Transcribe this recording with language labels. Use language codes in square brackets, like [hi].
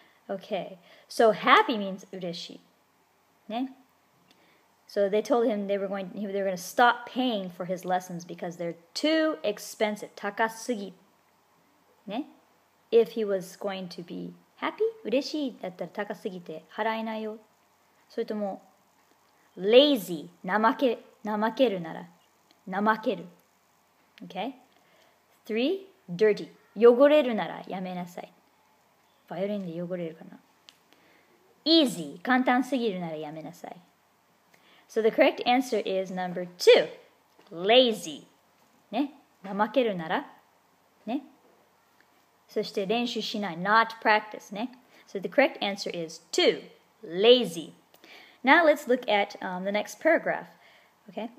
[en] Okay, so happy means ureshi. Ne? So they told him they were going to stop paying for his lessons because they're too expensive. Takasugi. Ne? If he was going to be happy, ureshi [ja] だったら高すぎて払えないよ。それとも lazy 怠けるなら 怠ける。 [en] Okay? 3, dirty. [ja] 汚れるならやめなさい。バイオリンで汚れるかな。 [en] easy. [ja] 簡単すぎるならやめなさい。 [en] So the correct answer is number 2. [ja] Lazy. ね。怠けるなら。ね。そして練習しない。 [en] Not practice. [ja] ね。 [en] So the correct answer is 2. Lazy. Now let's look at the next paragraph. Okay.